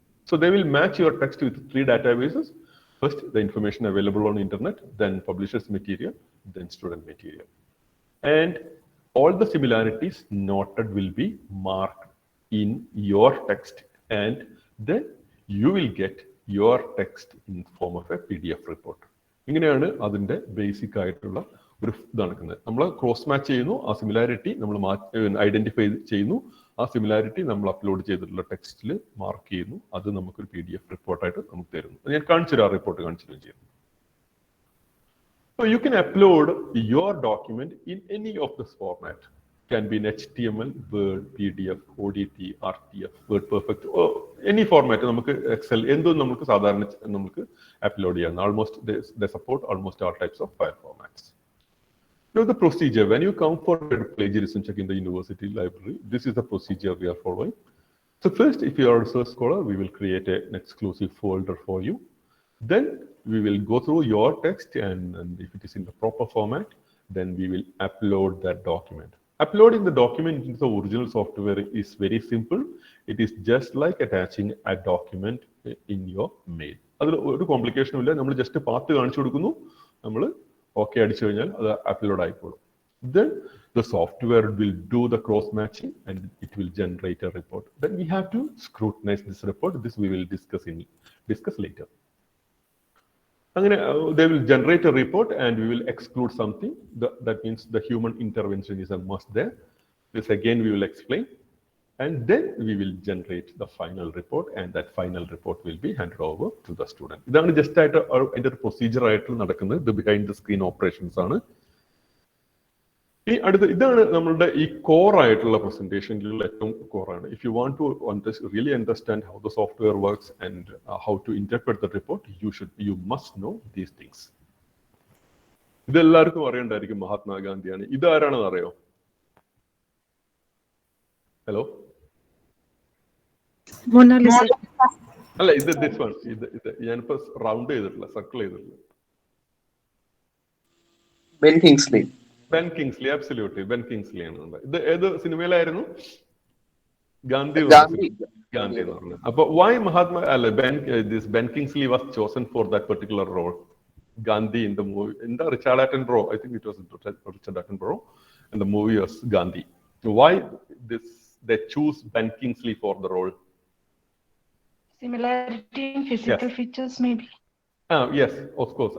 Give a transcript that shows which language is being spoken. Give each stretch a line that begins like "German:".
English: So they will match your text with 3 databases. First, the information available on internet, then publishers material, then student material. And all the similarities noted will be marked in your text, and then you will get your text in form of a PDF report.
Malayalam: ഇങ്ങനെയാണ് അതിൻ്റെ basic ആയിട്ടുള്ള ഒരു ഇത് നടക്കുന്നത്. നമ്മൾ cross match ചെയ്യുന്നു, ആ similarity നമ്മൾ ഐഡന്റിഫൈ ചെയ്യുന്നു, ആ സിമിലാരിറ്റി നമ്മൾ അപ്ലോഡ് ചെയ്തിട്ടുള്ള ടെക്സ്റ്റിൽ മാർക്ക് ചെയ്യുന്നു, അത് നമുക്കൊരു PDF റിപ്പോർട്ടായിട്ട് നമുക്ക് തരുന്നു. ഞാൻ കാണിച്ചു ആ റിപ്പോർട്ട് കാണിച്ചിട്ടും ചെയ്യുന്നു.
English: So you can upload your document in any of this format. Can be in HTML, Word, PDF, ODT, RTF, WordPerfect, or any format.
Malayalam: നമുക്ക് Excel എന്തും നമുക്ക് സാധാരണ നമുക്ക് അപ്ലോഡ് ചെയ്യാം.
English: Almost they support almost all types of file formats. Now the procedure, when you come for plagiarism check in the university library, this is the procedure we are following. So first, if you are a research scholar, we will create an exclusive folder for you. Then we will go through your text, and if it is in the proper format, then we will upload that document. Uploading the document into the original software is very simple. It is just like attaching a document in your mail.
Malayalam: അതിൽ ഒരു കോംപ്ലിക്കേഷനും ഇല്ല. നമ്മൾ just path കാണിച്ചു കൊടുക്കുന്നു, നമ്മൾ okay അടിച്ചു കഴിഞ്ഞാൽ അത് അപ്ലോഡ് ആയിക്കോളും.
English: Then the software will do the cross matching and it will generate a report. Then we have to scrutinize this report. This we will discuss later. They will generate a report and we will exclude something. That means the human intervention is a must there. This again we will explain. And then we will generate the final report, and that final report will be handed over to the student.
Malayalam: ഇതാണ് just ആയിട്ട് അതിൻ്റെ ഒരു procedure ആയിട്ട് നടക്കുന്നത്. ഇത്
English: behind the screen operations
Malayalam: ആണ്. ഇതാണ് നമ്മളുടെ ഈ കോർ ആയിട്ടുള്ള പ്രസന്റേഷനിലുള്ള ഏറ്റവും കോറാണ്.
English: If you want to really understand how the software works and how to interpret the report, you must know these things.
Malayalam: ഇതെല്ലാവർക്കും അറിയണ്ടായിരിക്കും മഹാത്മാഗാന്ധിയാണ്. ഇതാരാണെന്ന് അറിയോ? ഹലോ, അല്ല, ഇത്
English: This one.
Malayalam: ഇത് ഞാനിപ്പോ റൗണ്ട് ചെയ്തിട്ടില്ല, സർക്കിൾ ചെയ്തിട്ടില്ല. Ben Kingsley. Ben Kingsley, absolutely Ben Kingsley ആണ്. ഇത് ഏത് സിനിമയിലായിരുന്നു? ഗാന്ധി എന്ന് പറഞ്ഞു. അപ്പൊ
English: Why Mahatma Ben Kingsley was chosen for that particular role? Gandhi in the movie, in the Richard Attenborough, I think it was Richard Attenborough, and the movie was Gandhi. Why they choose Ben Kingsley for the role? Similarity in physical features, maybe. Yes, of course.